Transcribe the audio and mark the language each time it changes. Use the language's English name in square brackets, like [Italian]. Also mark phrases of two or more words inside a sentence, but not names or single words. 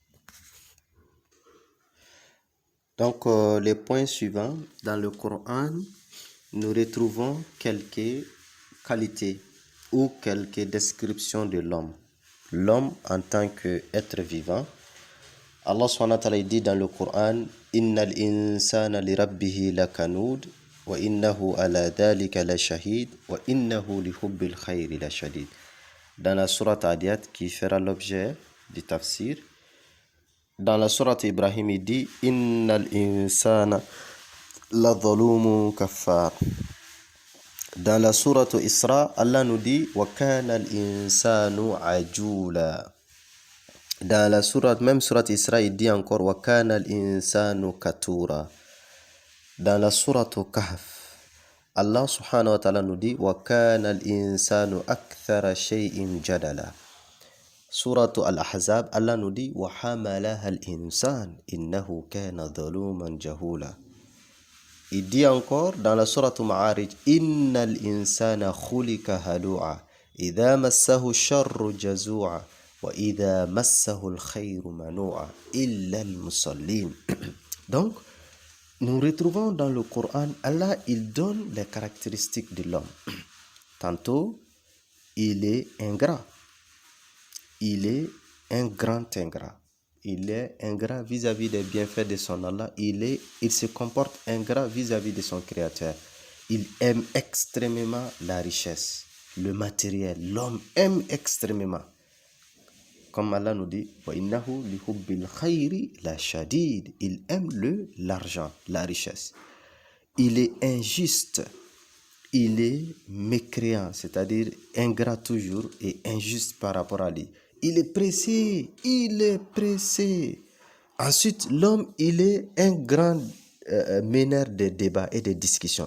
[French] Donc, les points suivants, dans le Coran, nous retrouvons quelques qualités ou quelques descriptions de l'homme. L'homme en tant qu'être vivant. [Arabic] الله سبحانه وتعالى [French] dit dans le Coran, [Arabic] إن الإنسان لربه لكنود وإنه على ذلك لشهيد وإنه لحب الخير لشديد. [French] Dans la sourate Adiyat qui fera l'objet du tafsir, dans la sourate Ibrahim il dit [Arabic] إن الإنسان لظلوم كفار. [French] Dans la sourate Isra, Allah nous dit [Arabic] وكان الإنسان عجولا. [French] Dans la sourate, même sourate Isra, il dit encore [Arabic] وكان الإنسان قتورا. [French] Dans la sourate Kahf, [Arabic] الله سبحانه وتعالى [French] nous dit [Arabic] وكان الإنسان أكثر شيء جدلا. [French] Sourate Al-Ahzab, Allah nous dit [Arabic] وحملها الإنسان إنه كان ظلوما جهولا. [French] Il dit encore dans la sourate Ma'arij [Arabic] إن الإنسان خلق هلوعا إذا مسه الشر جزوعا وإذا مسه الخير منوعا إلا المصلين. [French] Donc, nous retrouvons dans le Coran, Allah, il donne les caractéristiques de l'homme. Tantôt, il est ingrat. Il est un grand ingrat. Il est ingrat vis-à-vis des bienfaits de son Allah. Il se comporte ingrat vis-à-vis de son Créateur. Il aime extrêmement la richesse, le matériel. L'homme aime extrêmement. Comme Allah nous dit, [Arabic] وَإِنَّهُ لِحُبِّ الْخَيْرِ لَشَدِيدٌ. [French] Il aime l'argent, la richesse. Il est injuste. Il est mécréant, c'est-à-dire ingrat toujours et injuste par rapport à lui. Il est pressé. Ensuite, l'homme, il est un grand meneur de débats et de discussions.